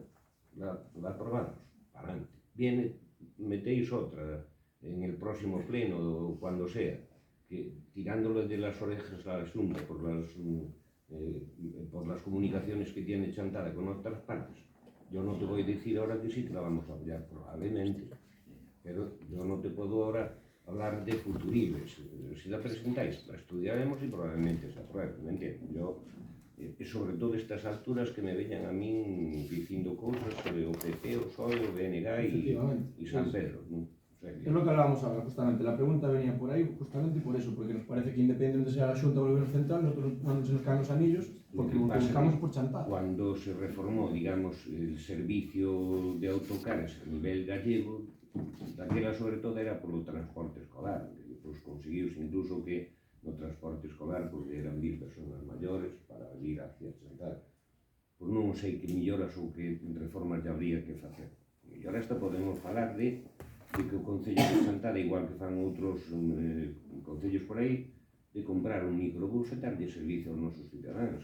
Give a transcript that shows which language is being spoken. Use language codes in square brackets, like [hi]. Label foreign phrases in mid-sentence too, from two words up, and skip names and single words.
[es] La aprobamos, para adelante. Viene, metéis otra en el próximo pleno o cuando sea, que tirándole de las orejas a la Xunta por por las comunicaciones que tiene Chantada con otras partes. Yo no te voy a decir ahora que sí que la vamos a apoyar, probablemente, pero yo no te puedo ahora hablar de futuribles. Si la presentáis, la estudiaremos y probablemente se apruebe, ¿me entiendes? Yo, sobre todo estas alturas [gl] que me veñan a min dicindo cousas sobre o PP, o PSOE, o BNG y San Pedro, ¿no? O sea, [es] Es lo que hablábamos ahora, justamente. La pregunta venía por ahí justamente por eso, porque nos parece que independientemente sea la Xunta o el Gobierno Central, nosotros no se nos caen los anillos porque lo que buscamos por Chantada. Cuando se reformó, digamos, el servicio de autocares a nivel gallego, [gl] daquela sobre todo era polo transporte escolar. Pois conseguiuse incluso que no transporte escolar poderan vir persoas maiores para vir hacia Chantada. Pois non sei que melloras ou que reformas lle habría que facer. E agora esta podemos falar de que o Concello de Chantada, igual que fan outros concellos por aí, de comprar un microbús e darlle servicio aos nosos cidadáns.